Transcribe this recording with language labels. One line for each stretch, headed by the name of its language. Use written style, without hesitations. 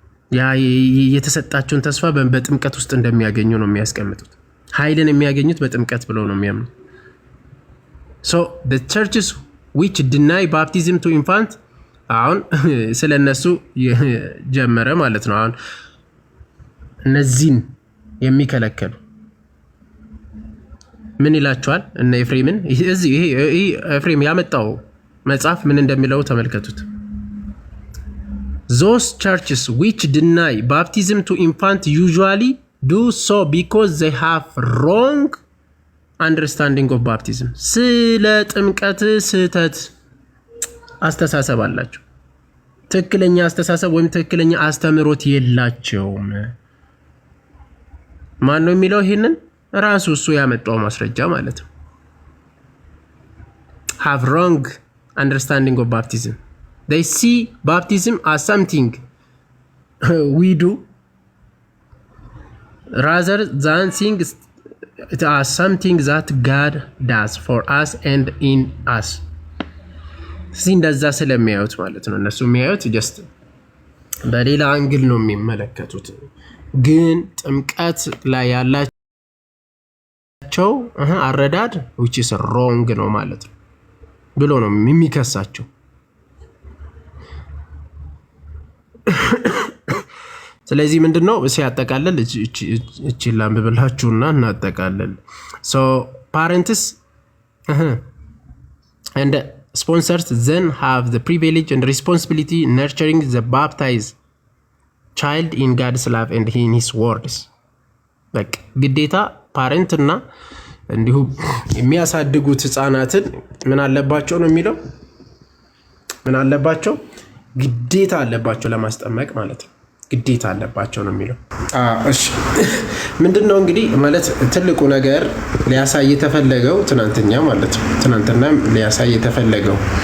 Amharic: ያ የተሰጣቸውን ተስፋ በጥምቀት ውስጥ እንደሚያገኙ ነው የሚያስቀምጡት። ኃይልን የሚያገኙት በጥምቀት ብለው ነው የሚያምኑት።
English: so the churches which deny baptism to infant
Amharic: አሁን ስለነሱ ጀመረ ማለት ነው። አሁን እነዚህን የሚከለከሉ ምን ይላቸዋል? እነ ኤፍሬምን ይሄ ኤፍሬም ያመጣው መጽሐፍ ምን እንደሚለው ተመልከቱት።
English: those churches which deny baptism to infant usually do so because they have wrong understanding of baptism.
Amharic: ስለ ጥምቀት ስህተት አስተሳሰብ አላቸው። ትክክለኛ አስተሳሰብ ወይም ትክክለኛ አስተምሮት የላቸውም። ማን ነው የሚለው ይሄንን? ራሱ እሱ ያመጣው ማስረጃ ማለት ነው።
English: have wrong understanding of baptism. They see baptism as something we do rather than seeing it as something that God does for us and in us.
Amharic: እንደዛ ስለሚያዩት ማለት ነው። እነሱ የሚያዩት ጀስት በሌላ አንግል ነው የሚመለከቱት። ግን ጥምቀት ላይ ያላቸው አረዳድ
English: which is wrong
Amharic: ነው ማለት ነው ብሎ ነው የሚከሳቸው። ስለዚህ ምንድነው ሲያጠቃልል እቺ ላንብብላችሁና እናጠቃልል።
English: ሶ ፓረንትስ and sponsors then have the privilege and responsibility nurturing the baptized child in God's love and in his words.
Amharic: በቃ ግዴታ ፓረንት እና እንዲሁም የሚያሳድጉት ህፃናትን ምን አለባቸው ነው የሚለው? ምን አለባቸው? ግዴታ አለባቸው ለማስጠመቅ ማለት ነው። ግዴታ አለባቸው ነው የሚለው። እሺ ምንድነው እንግዲህ ማለት ትልቁ ነገር ሊያሳይ የተፈለገው ትናንትና ማለት ነው። ትናንትና ሊያሳይ የተፈለገው